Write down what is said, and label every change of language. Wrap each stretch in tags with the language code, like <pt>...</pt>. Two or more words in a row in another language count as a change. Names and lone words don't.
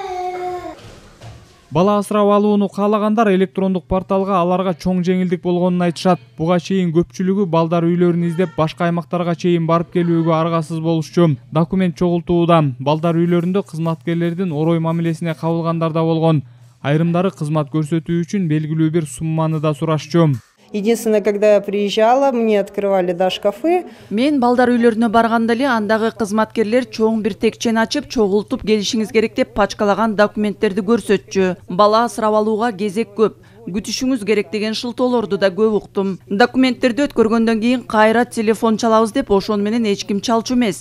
<ky>Бала асырап алууну каалагандар электрондук порталга аларга чоң жеңилдик болгонун айтышат. Буга чейин көпчүлүгү балдар үйлөрүн издеп башка аймактарга чейин барып келүүгө аргасыз болушчу. Документ чогултууда балдар үйлөрүндө кызматкерлердин орой мамилесине кабылгандар да болгон. Айрымдары кызмат көрсөтүү үчүн белгилүү бир сумманы да сурашчу.</ky> <ru>Единственное, когда я приезжала, мне открывали шкафы.</ru> <ky>Мен балдар үйлөрүнө барганда эле андагы кызматкерлер чоң бир текчени ачып, чогултуп келишиңиз керек деп пачкалаган документтерди көрсөтчү. Бала асырап алууга кезек көп. Күтүшүңүз керек деген шылтоолорду да көп уктум. Документтерди өткөргөндөн кийин кайра телефон чалабыз деп ошону менен эч ким чалчу эмес.</ky>